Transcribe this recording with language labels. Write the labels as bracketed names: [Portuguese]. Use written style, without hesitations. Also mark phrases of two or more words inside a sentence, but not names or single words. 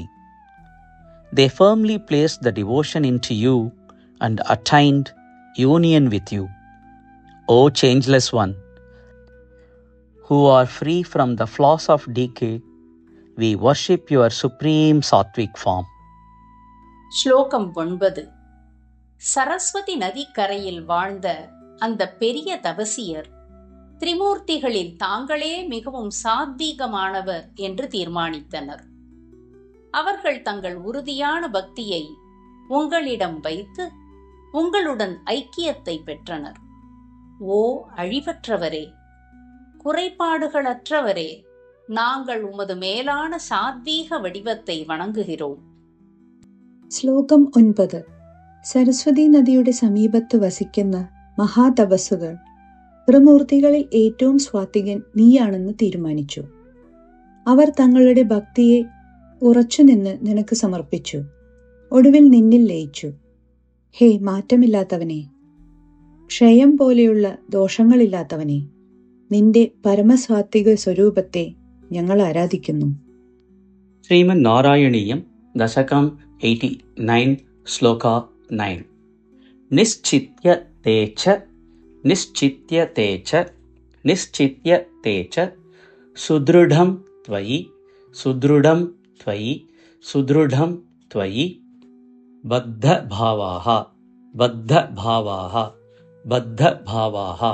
[English] They firmly placed the devotion into you and attained union with you. O changeless one, who are free from the flaws of decay, we worship your supreme sattvic form. [Tamil] ஸ்லோகம் 9. சரஸ்வதி நதிக்கரையில் வாழ்ந்த அந்த பெரிய தபசியர் திரிமூர்த்திகளில் தாங்களே மிகவும் சாத்வீகமானவர் என்று தீர்மானித்தனர். அவர்கள் தங்கள் உறுதியான பக்தியை உங்களிடம் வைத்து உங்களுடன் ஐக்கியத்தை பெற்றனர். ஓ அழிவற்றவரே, குறைபாடுகளற்றவரே, நாங்கள் உமது மேலான சாத்வீக வடிவத்தை வணங்குகிறோம். [Malayalam] ശ്ലോകം 9. സരസ്വതി നദിയുടെ സമീപത്ത് വസിക്കുന്ന മഹാതപസ്സുകൾ ത്രിമൂർത്തികളിൽ ഏറ്റവും സ്വാത്വികൻ നീയാണെന്ന് തീരുമാനിച്ചു. അവർ തങ്ങളുടെ ഭക്തിയെ ഉറച്ചുനിന്ന് നിനക്ക് സമർപ്പിച്ചു. ഒടുവിൽ നിന്നിൽ ലയിച്ചു. ഹേ മാറ്റമില്ലാത്തവനെ, ക്ഷയം പോലെയുള്ള ദോഷങ്ങളില്ലാത്തവനെ, നിന്റെ പരമസാത്വിക സ്വരൂപത്തെ ഞങ്ങൾ ആരാധിക്കുന്നു. ശ്രീമൻ നാരായണീയം ദശകം 89 Shloka 9. [Sanskrit] निश्चित्य ते च सुदृढं त्वयि बद्ध भावाः